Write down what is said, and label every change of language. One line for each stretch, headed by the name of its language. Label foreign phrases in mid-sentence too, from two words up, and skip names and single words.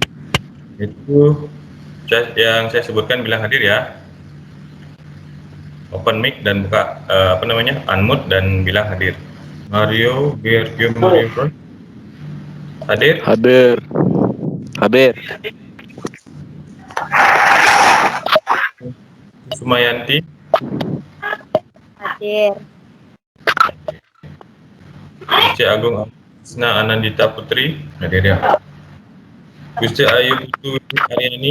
Indonesian: Itu yang saya sebutkan bilang hadir ya.
English: open mic
Indonesian: dan buka unmute dan bilang hadir. Mario, Mario Bro. Hadir? Hadir. Hadir. Sumayanti. Hadir. Gusti Agung Asna Anandita Putri. Hadir ya. Gusti Ayu Putu Aryani.